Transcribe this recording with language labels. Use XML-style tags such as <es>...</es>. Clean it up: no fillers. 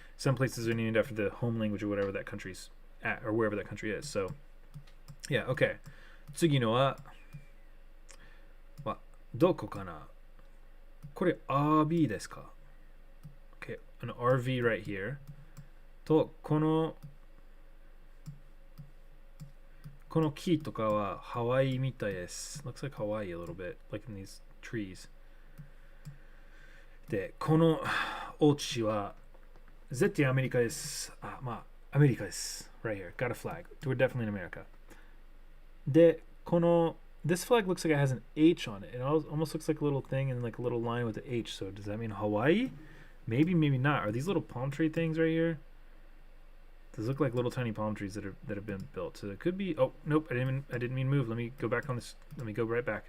<en>Some places are named after the home language or whatever that country's at or wherever that country is. So yeah, okay.</en> <ja>次のはどこかなこれ RV ですか</ja> <en>Okay, an RV right here.</en> <ja>と、この木とかはハワイみたいです。</ja> <en>Looks like Hawaii a little bit, like in these trees.</en> <ja>で、このお家は絶対アメリカです。アメリカです。</ja> <en>Right here, got a flag. We're definitely in America. で、this flag looks like it has an H on it. It almost looks like a little thing and like a little line with the H. So does that mean Hawaii? Maybe, maybe not. Are these little palm tree things right here? These look like little tiny palm trees that have been built. So it could be. Oh nope, I didn't mean move. Let me go back on this. Let me go right back.</en>